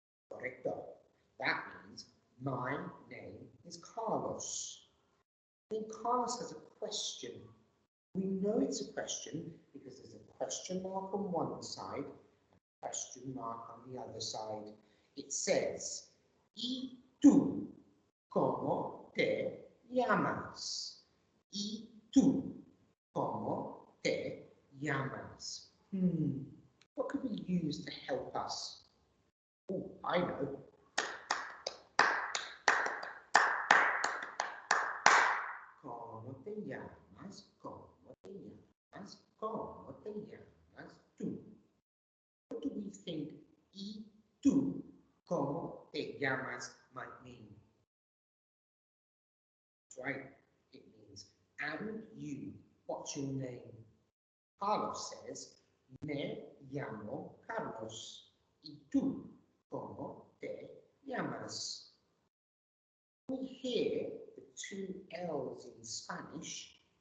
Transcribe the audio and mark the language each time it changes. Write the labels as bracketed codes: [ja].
[en] Correcto. That means my name is Carlos. Then Carlos has a question. We know it's a question because there's a question mark on one side and a question mark on the other side. It says, [es] ¿Y tú cómo te llamas? ¿Y tú cómo te llamas? [en] What could we use to help us? Oh, I know. [es] ¿Cómo te llamas? ¿Cómo te llamas? ¿Cómo te llamas tú? [en] What do we think [es] ¿y tú cómo te llamas [en] might mean? That's right. It means, and you, what's your name? [es] Carlos says, me llamo Carlos. ¿Y tú cómo te llamas? [en] We hear the two L's in Spanish.